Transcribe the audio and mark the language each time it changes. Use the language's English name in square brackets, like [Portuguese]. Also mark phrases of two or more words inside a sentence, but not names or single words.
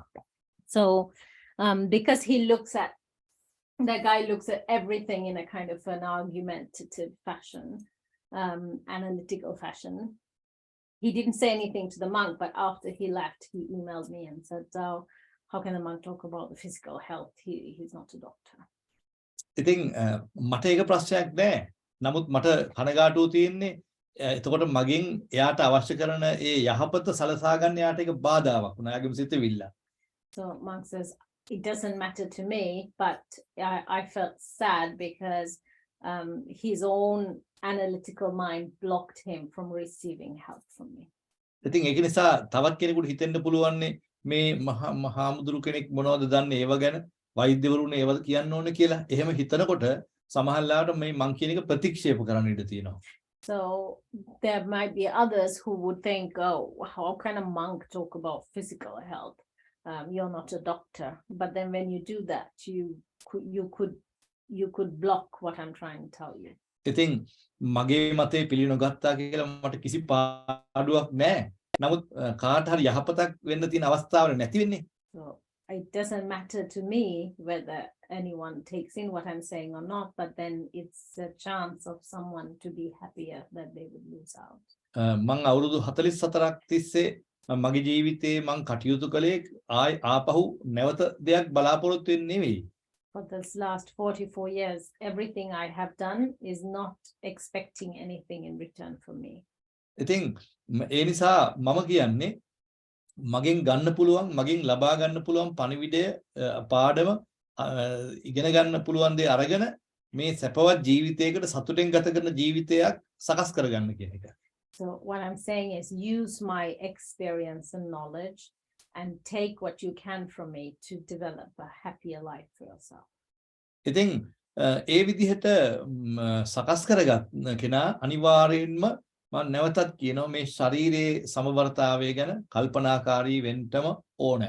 [English] So because the guy looks at everything in a kind of an argumentative fashion, analytical fashion. He didn't say anything to the monk, but after he left, he emailed me and said, oh, how can the monk talk about the physical health? He's not a doctor. [Sinhala] ඉතින් මට ඒක ප්‍රශ්නයක් නෑ. නමුත් මට කනගාටුව තියෙන්නේ එතකොට මගෙන් එයාට අවශ්‍ය කරන ඒ යහපත සලසා ගන්න එයාට ඒක බාධාවක් වුණා. එයාගේම සිතවිල්ල. [English] So monk says, it doesn't matter to me, but I felt sad because his own analytical mind blocked him from receiving help from me. [Sinhala] ඉතින් ඒක නිසා තවත් කෙනෙකුට හිතෙන්න පුළුවන්නේ මේ මහාමුදුරු කෙනෙක් මොනවද දන්නේ ඒව ගැන වෛද්‍යවරුනේ ඒවද කියන්න ඕනේ කියලා. එහෙම හිතනකොට සමහරවිට මේ මං කියන එක ප්‍රතික්ෂේප කරන්න ඉඩ තියෙනවා. [English] So there might be others who would think, oh, how can a monk talk about physical health? You're not a doctor. But then when you do that, you could block what I'm trying to tell you. [Sinhala] ඉතින් මගේ මතේ පිළිනොගත්තා කියලා මට කිසි පාඩුවක් නැහැ. නමුත් කාට හරි යහපතක් වෙන්න තියෙන අවස්ථාවල නැති වෙන්නේ. [English] So it doesn't matter to me whether anyone takes in what I'm saying or not, but then it's a chance of someone to be happier that they would lose out. [Sinhala] මං අවුරුදු 44ක් තිස්සේ මගේ ජීවිතේ මං කටයුතු කළේ ආපහු නැවත දෙයක් බලාපොරොත්තු වෙන්නේ නෙවෙයි. [English] For this last 44 years, everything I have done is not expecting anything in return for me. [Sinhala] ඉතින් ඒ නිසා මම කියන්නේ මගෙන් ගන්න පුළුවන් මගෙන් ලබා ගන්න පුළුවන් පණිවිඩය පාඩම ඉගෙන ගන්න පුළුවන් දේ අරගෙන මේ සැපවත් ජීවිතයකට සතුටෙන් ගත කරන ජීවිතයක් සකස් කරගන්න කියන එක. [English] So what I'm saying is use my experience and knowledge and take what you can from me to develop a happier life for yourself. [Sinhala] ඉතින් ඒ විදිහට සකස් කරගත් කෙනා අනිවාර්යෙන්ම මම නැවතත් කියනවා මේ ශරීරයේ සමබරතාවය ගැන කල්පනාකාරී වෙන්නම ඕනේ.